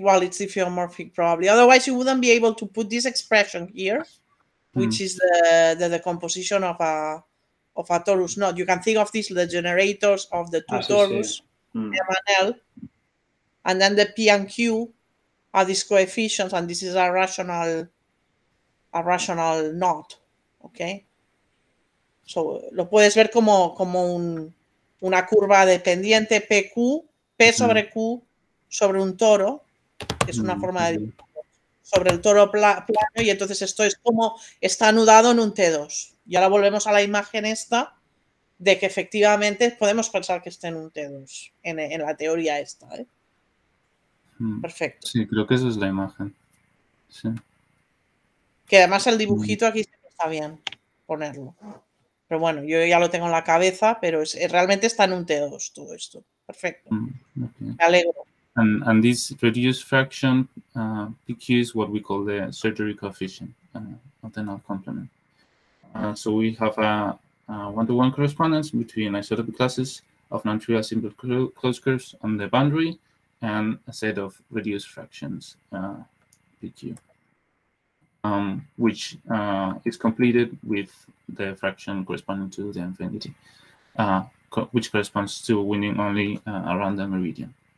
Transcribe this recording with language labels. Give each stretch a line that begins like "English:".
English: Well, it's diffeomorphic probably. Otherwise, you wouldn't be able to put this expression here, which is the decomposition of a torus knot. You can think of these the generators of the two torus, M and L, and then the P and Q are these coefficients, and this is a rational knot. Okay.
Spanish: So lo puedes ver como una curva dependiente PQ, P sobre Q sobre un toro, que es una forma de sobre el toro plano, y entonces esto es como está anudado en un T2. Y ahora volvemos a la imagen esta de que efectivamente podemos pensar que esté en un T2 en la teoría esta. Perfecto. Sí, creo que esa es la imagen. Sí. Que además el dibujito aquí está bien ponerlo. Pero bueno, yo ya lo tengo en la cabeza, pero realmente está en un T2 todo esto. Perfecto. Okay. Me alegro.
English: And this reduced fraction PQ is what we call the surgery coefficient of the knot complement. So we have a one-to-one correspondence between isotopic classes of non-trivial simple closed curves on the boundary and a set of reduced fractions PQ, which is completed with the fraction corresponding to the infinity, which corresponds to winning only around the meridian.